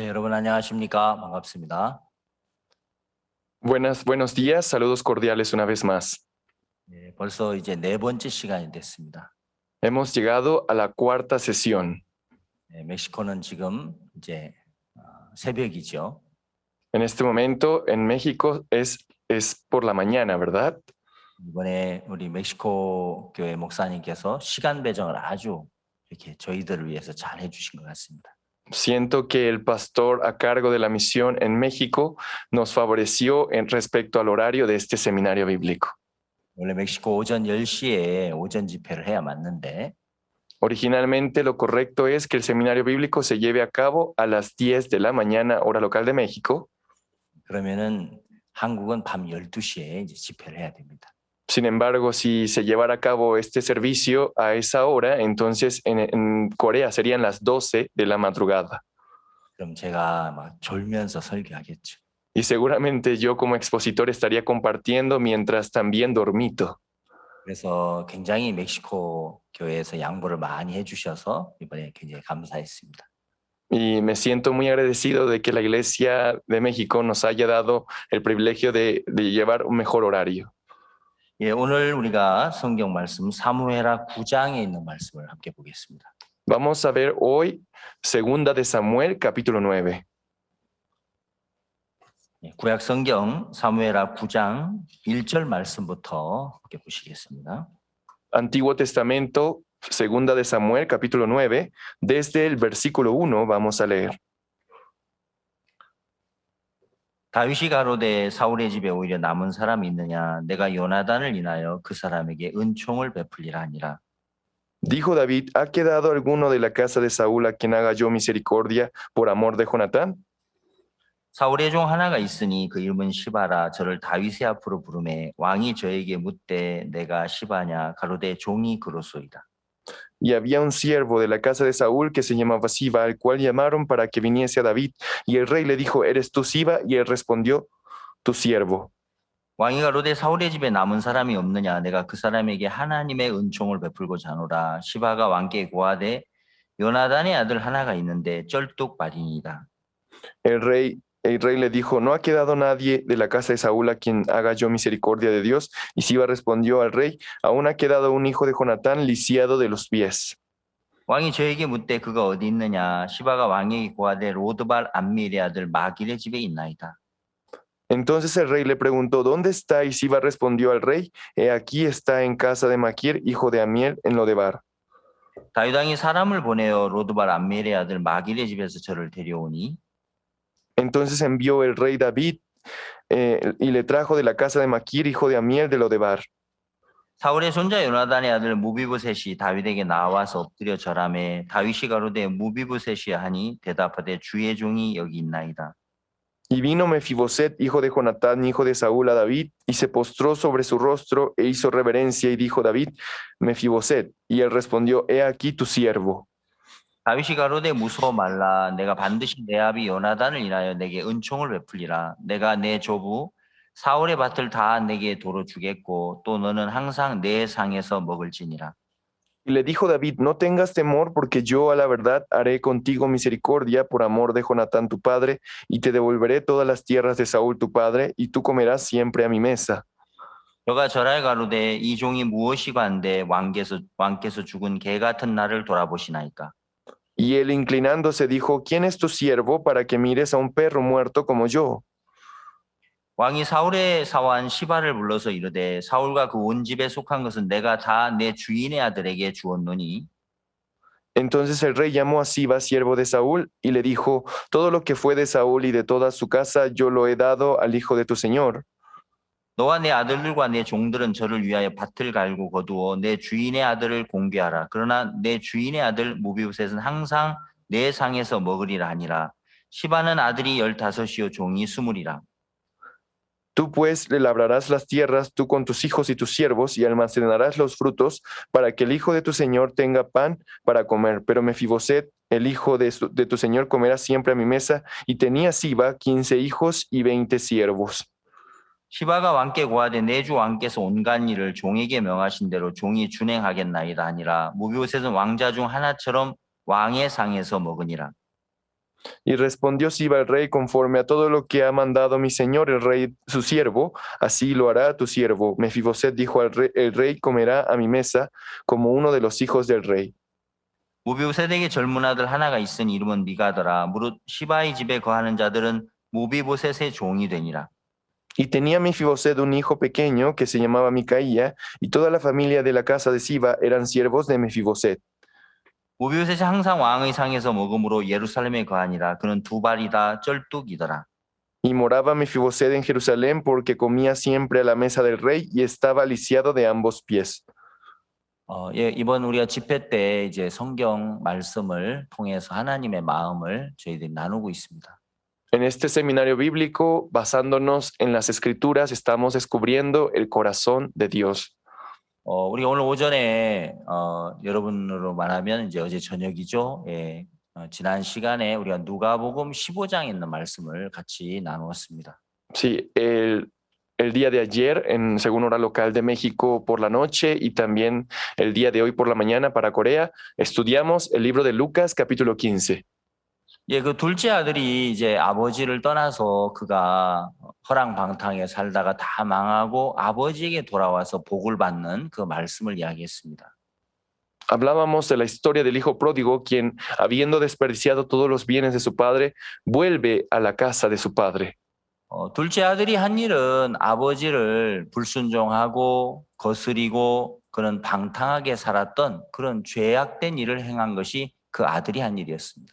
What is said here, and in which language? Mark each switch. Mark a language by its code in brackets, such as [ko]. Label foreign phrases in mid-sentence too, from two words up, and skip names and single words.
[ko] 여러분 안녕하십니까? 반갑습니다. [es] Buenos días, saludos cordiales una vez más. [ko] 벌써 이제 네 번째 시간이 됐습니다. [es] Hemos llegado a la cuarta sesión. [ko] 멕시코는 지금 이제 새벽이죠. [es] En este momento en México es por la mañana, ¿verdad? [ko] 이번에 우리 멕시코 교회 목사님께서 시간 배정을 아주 이렇게 저희들을 위해서 잘 해주신 것 같습니다. [es] Siento que el pastor a cargo de la misión en México nos favoreció en respecto al horario de este seminario bíblico. [ko] 원래 멕시코 오전 10시에 오전 집회를 해야 맞는데 [es] Originalmente lo correcto es que el seminario bíblico se lleve a cabo a las 10 de la mañana, hora local de México. [ko] 그러면은 한국은 밤 12시에 이제 집회를 해야 됩니다. [es] Sin embargo, si se llevara a cabo este servicio a esa hora, entonces en Corea serían las 12 de la madrugada. [ko] 그럼 제가 막 졸면서 설교하겠죠. [es] Y seguramente yo como expositor estaría compartiendo mientras también dormito. [ko] 그래서 굉장히 멕시코 교회에서 양보를 많이 해주셔서 이번에 굉장히 감사했습니다. [es] Y me siento muy agradecido de que la Iglesia de México nos haya dado el privilegio de llevar un mejor horario. [ko] 예, 오늘 우리가 성경 말씀 사무엘하 9장에 있는 말씀을 함께 보겠습니다. [es] Vamos a ver hoy Segunda de Samuel, capítulo 9. [ko] 예, 구약 성경 사무엘하 9장 1절 말씀부터 함께 보시겠습니다. [es] Antiguo Testamento, Segunda de Samuel, capítulo 9, desde el versículo 1 vamos a leer. [ko] 다윗이 가로되 사울의 집에 오히려 남은 사람이 있느냐 내가 요나단을 인하여 그 사람에게 은총을 베풀리라 하니라. [es] Dijo David, ¿ha quedado alguno de la casa de Saúl a quien haga yo misericordia por amor de Jonatán? [ko] 사울의 종 하나가 있으니 그 이름은 시바라. 저를 다윗의 앞으로 부르매 왕이 저에게 묻되 내가 시바냐 가로되 종이 그로소이다. [es] Y había un siervo de la casa de Saúl que se llamaba Siba, al cual llamaron para que viniese a David. Y el rey le dijo, ¿eres tú Siba? Y él respondió, tu siervo. [ko] 왕이 가로되 사울의 집에 남은 사람이 없느냐 내가 그 사람에게 하나님의 은총을 베풀고자 하노라. 시바가 왕께 고하되 요나단의 아들 하나가 있는데 쩔뚝발이니이다. [es] El rey le dijo, ¿no ha quedado nadie de la casa de Saúl a quien haga yo misericordia de Dios? Y Siba respondió al rey, aún ha quedado un hijo de Jonatán lisiado de los pies. [ko] 왕이 저에게 묻되 그가 어디 있느냐 시바가 왕에게 고하되 로드발 암미엘의 아들 마길의 집에 있나이다. [es] Entonces el rey le preguntó, ¿dónde está? Y Siba respondió al rey, he aquí está en casa de Maquir, hijo de Amiel, en Lodebar. [ko] 다윗 왕이 사람을 보내어 로드발 암미엘의 아들 마길의 집에서 저를 데려오니 [es] Entonces envió el rey David y le trajo de la casa de Maquir, hijo de Amiel, de Lodebar. [ko] 사울의 손자 요나단의 아들 무비보셋이 다윗에게 나와서 엎드려 절하매 다윗이 가로되 무비보셋이야 하니 대답하되 주의 종이 여기 있나이다. [es] Y vino Mefiboset, hijo de Jonatán, hijo de Saúl, a David, y se postró sobre su rostro e hizo reverencia, y dijo David, Mefiboset, y él respondió, he aquí tu siervo. [ko] 다윗이 가로되 무서워 말라. 내가 반드시 내 아비 요나단을 인하여 내게 은총을 베풀리라. 내가 내 조부 사울의 밭을 다 내게 도로 주겠고 또 너는 항상 내 상에서 먹을지니라. [es] Y le dijo David, no tengas temor, porque yo a la verdad haré contigo misericordia por amor de Jonatán tu padre, y te devolveré todas las tierras de Saúl tu padre, y tú comerás siempre a mi mesa. [ko] 저가 절하여 가로되 이 종이 무엇이고 한데 왕께서 죽은 개 같은 나를 돌아보시나이까. [es] Y él inclinándose dijo, ¿quién es tu siervo para que mires a un perro muerto como yo? [ko] 왕이 사울의 사환 시바를 불러서 이르되 사울과 그 온 집에 속한 것은 내가 다 내 주인의 아들에게 주었노니. [es] Entonces el rey llamó a Siba, siervo de Saúl, y le dijo, todo lo que fue de Saúl y de toda su casa yo lo he dado al hijo de tu señor. [ko] 너와 내 아들들과 내 종들은 저를 위하여 밭을 갈고 거두어 내 주인의 아들을 공개하라. 그러나 내 주인의 아들 무비보셋은 항상 내 상에서 먹으리라 하니라. 시바는 아들이 15이요 종이 20이라. [es] Tú pues le labrarás las tierras, tú con tus hijos y tus siervos, y almacenarás los frutos, para que el hijo de tu señor tenga pan para comer. Pero Mefiboset, el hijo de tu señor, comerá siempre a mi mesa. Y tenía Siba 15 hijos y 20 siervos. [ko] 시바가 왕께 고하되 내 주 왕께서 온갖 일을 종에게 명하신 대로 종이 준행하겠나이다 하니라. 무비보셋은 왕자 중 하나처럼 왕의 상에서 먹으니라. [es] Y respondió Siba el rey, conforme a todo lo que ha mandado mi señor el rey su siervo, así lo hará tu siervo. Mefiboset dijo al rey, el rey comerá a mi mesa como uno de los hijos del rey. [ko] 모비보셋에게 젊은 아들 하나가 있으니 이름은 미가더라. 무릇 시바의 집에 거하는 자들은 모비보셋의 종이 되니라. [es] Y tenía Mefiboset un hijo pequeño que se llamaba Micaía, y toda la familia de la casa de Siba eran siervos de Mefiboset. [ko] 모비보셋이 항상 왕의 상에서 먹음으로 예루살렘에 거하니라. 그는 두 발이다 쩔뚝이더라. [es] Y moraba Mefiboset en Jerusalén porque comía siempre a la mesa del rey y estaba lisiado de ambos pies. [ko] 이번 우리가 집회 때 이제 성경 말씀을 통해서 하나님의 마음을 저희들이 나누고 있습니다. [es] En este seminario bíblico, basándonos en las escrituras, estamos descubriendo el corazón de Dios. [ko] 우리가 오늘 오전에 여러분으로 말하면 이제 어제 저녁이죠. 예, 지난 시간에 우리가 누가복음 15장에 있는 말씀을 같이 나누었습니다. [es] Sí, el día de ayer, según hora local de México por la noche, y también el día de hoy por la mañana para Corea, estudiamos el libro de Lucas, capítulo 15. [ko] 예, 그 둘째 아들이 이제 아버지를 떠나서 그가 허랑방탕에 살다가 다 망하고 아버지에게 돌아와서 복을 받는 그 말씀을 이야기했습니다. [es] Hablábamos de la historia del hijo pródigo, quien, habiendo desperdiciado todos los bienes de su padre, vuelve a la casa de su padre. [ko] 둘째 아들이 한 일은 아버지를 불순종하고 거스리고 그런 방탕하게 살았던 그런 죄악된 일을 행한 것이 그 아들이 한 일이었습니다.